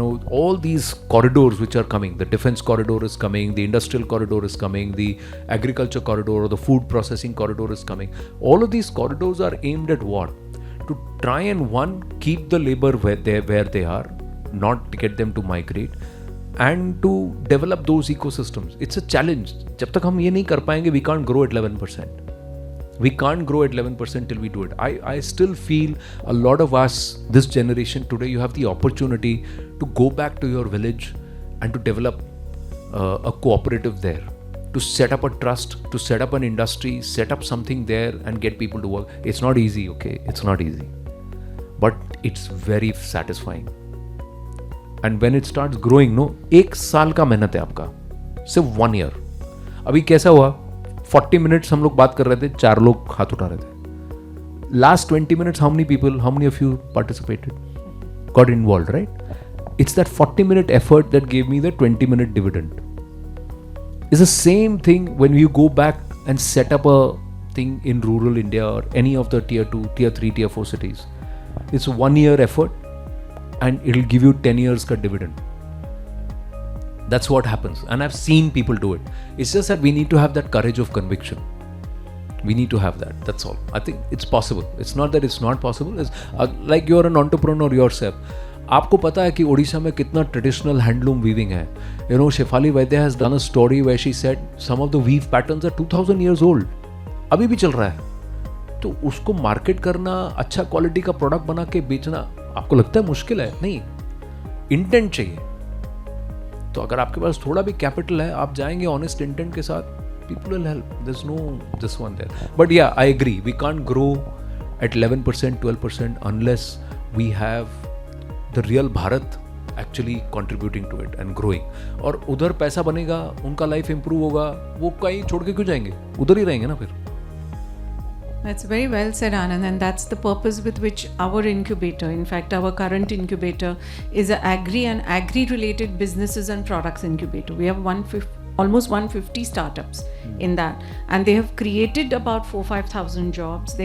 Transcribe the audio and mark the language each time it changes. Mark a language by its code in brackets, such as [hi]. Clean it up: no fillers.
[en] All these corridors which are coming, the defense corridor is coming, the industrial corridor is coming, the agriculture corridor or the food processing corridor is coming. All of these corridors are aimed at what? To try and keep the labor where they are, not to get them to migrate, and to develop those ecosystems. It's a challenge. [hi] जब तक हम ये नहीं कर पाएंगे, [en] we can't grow at 11%. We can't grow at 11% till we do it. I still feel a lot of us, this generation today, you have the opportunity to go back to your village and to develop a cooperative there, to set up a trust, to set up an industry, set up something there and get people to work. It's not easy, okay? It's not easy. But it's very satisfying. And when it starts growing, [hi] 1 साल का मेहनत है आपका, सिर्फ [en] 1 year. [hi] अभी कैसा हुआ? 40 minutes हम लोग बात कर रहे थे, 4 लोग हाथ उठा रहे थे. [en] Last 20 minutes, how many of you participated? Got involved, right? It's that 40-minute effort that gave me the 20-minute dividend. It's the same thing when you go back and set up a thing in rural India or any of the tier 2, tier 3, tier 4 cities. It's a 1 year effort and it'll give you 10 years ka dividend. That's what happens. And I've seen people do it. It's just that we need to have that courage of conviction. We need to have that. That's all. I think it's possible. It's not that it's not possible. It's like you're an entrepreneur yourself. [hi] आपको पता है कि ओडिशा में कितना traditional handloom weaving है. शेफाली वैद्य [en] Has done a story where she said some of the weave patterns are 2000 years old. [hi] अभी भी चल रहा है. तो उसको मार्केट करना, अच्छा क्वालिटी का प्रोडक्ट बना के बेचना, आपको लगता है मुश्किल है? नहीं, इंटेंट चाहिए. तो अगर आपके पास थोड़ा भी कैपिटल है, आप जाएंगे ऑनेस्ट इंटेंट के साथ, [en] people will help. There's no this one there. But yeah, I agree. We can't grow at 11%, 12% unless we have the real Bharat actually contributing to it and growing. [hi] और उधर पैसा बनेगा, उनका लाइफ इंप्रूव होगा, वो कहीं छोड़ के क्यों जाएंगे? उधर ही रहेंगे ना फिर. [en] That's very well said, Anand, and that's the purpose with which our incubator, in fact, our current incubator is an agri and agri-related businesses and products incubator. We have almost 150 startups in that, and they have created about 4,000-5,000 jobs.